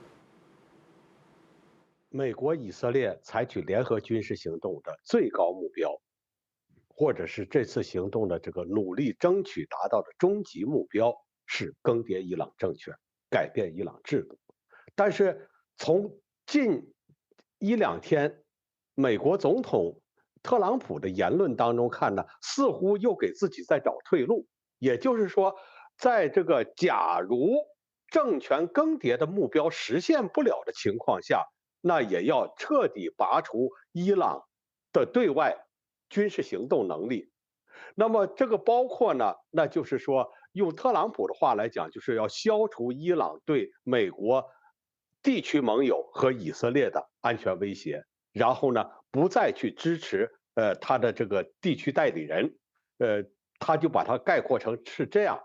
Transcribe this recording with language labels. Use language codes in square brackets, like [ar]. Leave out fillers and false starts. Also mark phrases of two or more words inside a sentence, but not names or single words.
[zh] 美國、以色列採取聯合軍事行動的最高目標，或者是這次行動的這個努力爭取達到的終極目標，是更迭伊朗政權，改變伊朗制度。但是從近1-2天，美國總統特朗普的言論當中看呢，似乎又給自己在找退路。也就是說，在這個假如政權更迭的目標實現不了的情況下，那也要徹底拔除伊朗的對外軍事行動能力。那麼這個包括呢，那就是說，用特朗普的話來講，就是要消除伊朗對美國地區盟友和以色列的安全威脅，然後呢，不再去支持他的這個地區代理人，他就把它概括成是這樣。